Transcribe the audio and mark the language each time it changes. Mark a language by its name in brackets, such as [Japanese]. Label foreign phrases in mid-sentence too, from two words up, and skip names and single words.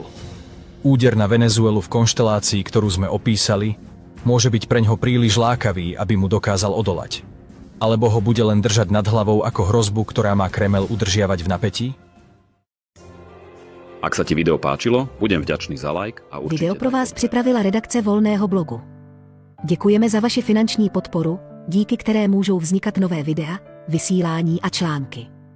[Slovak] Úder na Venezuelu v konštelácii, ktorú sme opísali, môže byť preňho príliš lákavý, aby mu dokázal odolať. Alebo ho bude len držať nad hlavou ako hrozbu, ktorá má Kremel udržiavať v napätí? Ak sa ti video páčilo, budem vďačný za like a určite... [Czech] Video pro vás připravila redakce Volného blogu. Děkujeme za vaši finanční podporu, díky které můžou vznikat nové videa, vysílání a články.